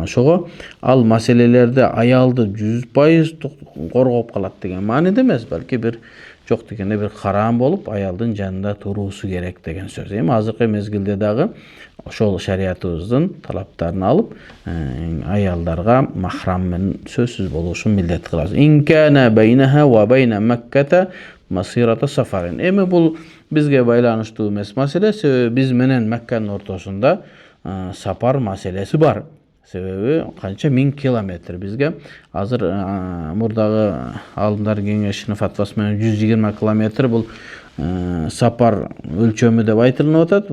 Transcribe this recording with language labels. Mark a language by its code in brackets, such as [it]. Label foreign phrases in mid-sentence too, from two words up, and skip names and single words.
[ky] Ошого ал маселелерде аялды 100% коргоп калат деген мааниде эмес, балки бир жок дегенде бир карам болуп, аялдын жанында туруусу керек деген сөз. Эми азыркы мезгилде дагы ошол шариятыбыздын талаптарын алып, аялдарга махрам менен сөзсүз болушун милдет кылабыз. [ar] إن كان بينها وبين مكة مسيرة سفر. [ky] Эми бул бизге байланыштуу эмес маселе, себеби биз менен Макканын ортосунда сапар маселеси бар. Себеби канча 1000 километр бизге. Азыр мурдагы алымдар кеңешинин фатвасы менен 120 километр бул сапар өлчөмү деп айтылып атат.